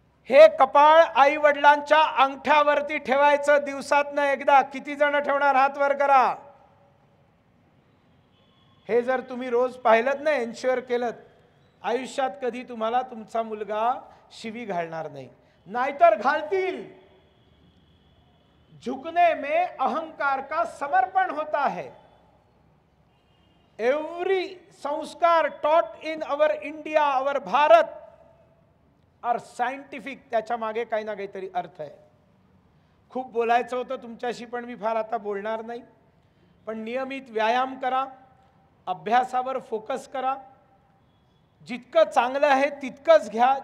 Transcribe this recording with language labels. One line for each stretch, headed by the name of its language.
Marathi: हे कपाळ आई वडिलांच्या अंगठ्यावरती ठेवायचं दिवसातनं एकदा। किती जण ठेवणार? हात वर करा। हे जर तुम्ही रोज पाहिलत ना, एन्श्योर केलं, आयुष्यात कधी तुम्हाला तुमचा मुलगा शिवी घालणार नाही, नाहीतर घालतील।
Hindi: झुकने में अहंकार का समर्पण होता है।
English: every sanskar taught in our India, our Bharat are scientific,
Marathi: त्याच्या मागे काही ना काहीतरी अर्थ आहे। खूप बोलायचं होतं तुमच्याशी, पण मी फार आता बोलणार नाही। पण नियमित व्यायाम करा, अभ्यासावर फोकस करा, जितकं चांगलं आहे तितकंच घ्या।